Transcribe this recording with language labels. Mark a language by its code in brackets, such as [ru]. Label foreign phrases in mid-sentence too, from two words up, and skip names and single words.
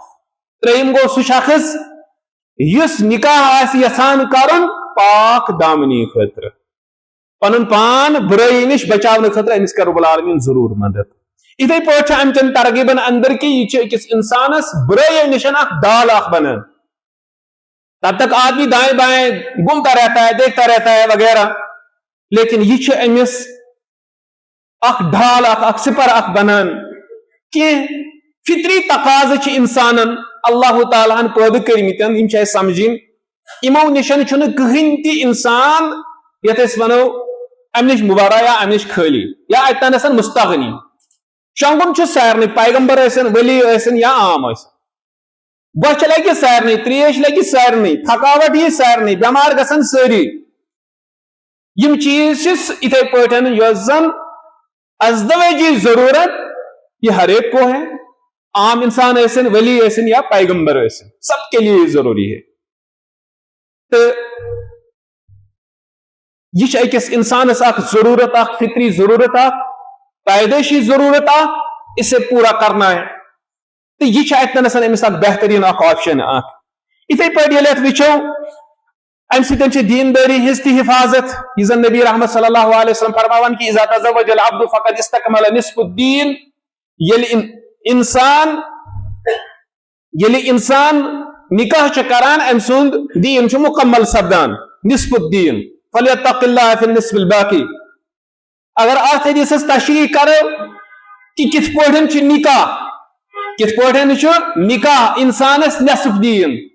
[ks] ترٛیٚیِم گوٚو سُہ شخص یُس نکاح آسہِ یژھان کرُن پاک دامنی خٲطرٕ پنُن پان بُرٲیی نِش بچاونہٕ خٲطرٕ أمِس کر [ar] رب العالمیٖن [ks] ضروٗر مدد. یِتھے پٲٹھۍ چھُ امہِ چٮ۪ن ترغیٖبن اندر کہ یہِ چھُ أکِس انسانس بُرٲیی نِش اکھ ڈال اکھ بنان. [ur] تب تک آدمی دائیں بائیں گھومتا رہتا ہے دیکھتا رہتا ہے وغیرہ لیکن [ks] یہ چھُ أمِس اکھ ڈال اکھ سپر اکھ بنان. کینٛہہ فطری تقاضہٕ چھِ انسانن اللہ تعالیٰ ہن پٲدٕ کٔرمٕتۍ یِم چھِ اَسہِ سمجھِنۍ یمو نشن چھُنہٕ کٕہٕنۍ تہِ اِنسان یتھ أسۍ وَنو امہِ نِش مُبرا یا امہِ نِش خٲلی یا اتہِ تنَسن مستغنی شۄنگُن چھُ سارنٕے پیغمبر ٲسِن ؤلی ٲسِن یا عام ٲسِن بۄچھِ لگہِ سارنٕے تریش لگہِ سارنٕے تھکاوٹ یی سارنٕے بٮ۪مار گژھن سٲری یم چیز چھِ یِتھے پٲٹھۍ یۄس زن ازدواجی ضرورت [ur] یہ ہر ایک کو ہے [ks] عام انسان ٲسِن ولی ٲسِن یا پیغمبر ٲسِن [ur] سب کے لیے ضروری ہے تو [ks] یہ أکس انسانس اخ ضرورت اخ فطری ضرورت اخ پیدائشی ضرورت اخ [ur] اسے پورا کرنا ہے تو [ks] یہ اتنسن امس اخ بہترین اخ آپشن اخ اتھے پٲٹھۍ ییٚلہِ اتھ وٕچھو امہ سۭتۍ چھِ دیندٲری ہٕنٛز تہِ حفاظت یہ زن نبی رحمت [ar] صلی اللہ علیہ وسلم [ks] فرماوان کہ [ar] اذا تزوج العبد فقد استكمل نصف الدین [ks] ییٚلہِ انسان نکاح چھ کران ام سُنٛد دین چھُ مکمل سپدان [ar] نصف الدین فلیتق اللہ فی النصف الباقی [ks] اگر اتھ حدیثس تشریح کرو کہ کتھ پٲٹھۍ چھُ نکاح انسانس نصف دین